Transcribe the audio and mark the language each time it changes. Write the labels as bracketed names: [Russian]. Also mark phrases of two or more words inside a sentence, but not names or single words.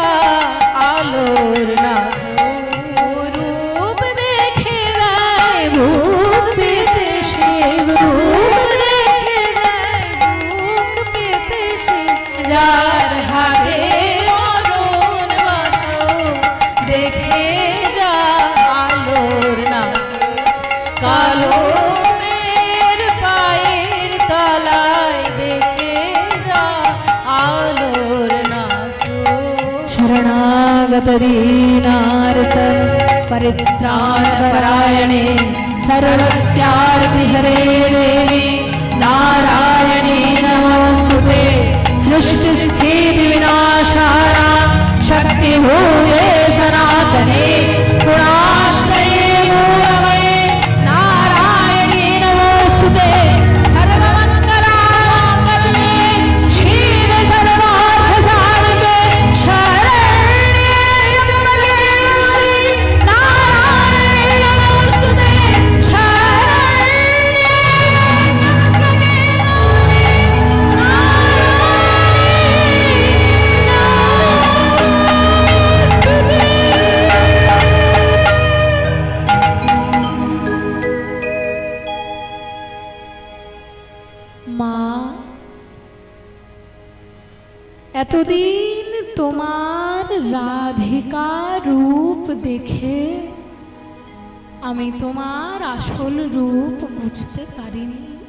[Bangla] আলোর নাচো, রূপ দেখে রায় বুক পেতে সে, রূপ দেখে রায় বুক পেতে সে, যার হাতে মরণ বাঁচো দেখে যা আলোর নাচো, কালো মেয়ের পায়ের তলায় দেখে যা আলোর নাচো। [Sanskrit] শরণাগত দীনার্ত परित्राण परायणे सर्वस्यार्ति हरे देवी नारायणी नमोस्तुते। सृष्टि स्थिति विनाशानां शक्ति भूये सनातने गुणाश्रये मूलमये नारायणी नमोस्तुते। सर्वमङ्गलामाङ्गल्ये शिवे सर्वार्थ साधिके शरण्ये त्र्यम्बके गौरी नारायणी नमोस्तुते। शरण्ये त्र्यम्बके गौरी [Bangla] মা, এতদিন তোমার রাধিকা রূপ দেখে আমি তোমার আসল রূপ বুঝতে পারিনি।